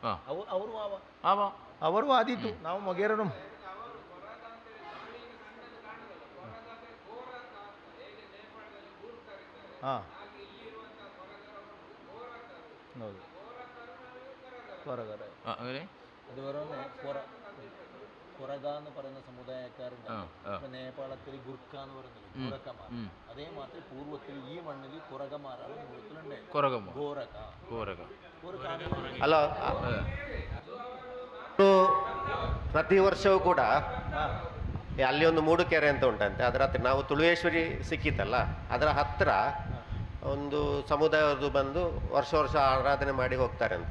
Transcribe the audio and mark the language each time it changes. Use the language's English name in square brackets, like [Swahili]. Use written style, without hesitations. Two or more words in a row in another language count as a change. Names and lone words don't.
[Kannada] ಅವರು ಆದೀತು. ನಾವು ಮೊಗೇರರು ಹಾಂ ಹೌದು ಕೊರಗರ [Malayalam] കൊറഗ എന്ന് പറയുന്ന സമുദായക്കാരുണ്ട്. നേപ്പാളത്തിൽ ഗുർഖ എന്ന് പറയുന്നത് ഗോരക്കമാർ. അതേ മാത്രം പൂർവ്വത്തിൽ ഈ മണ്ണിൽ കുറകമാരാണ് [Kannada] ಅಲ್ಲ, ಪ್ರತಿ ವರ್ಷವೂ ಕೂಡ ಅಲ್ಲಿ ಒಂದು ಮೂಡುಕೆರೆ ಅಂತ ಉಂಟಂತೆ. ಅದರ ಹತ್ರ ನಾವು ತುಳುವೇಶ್ವರಿ ಸಿಕ್ಕಿತ್ತಲ್ಲ, ಅದರ ಹತ್ರ ಒಂದು ಸಮುದಾಯದ್ದು ಬಂದು ವರ್ಷ ಆರಾಧನೆ ಮಾಡಿ ಹೋಗ್ತಾರಂತೆ.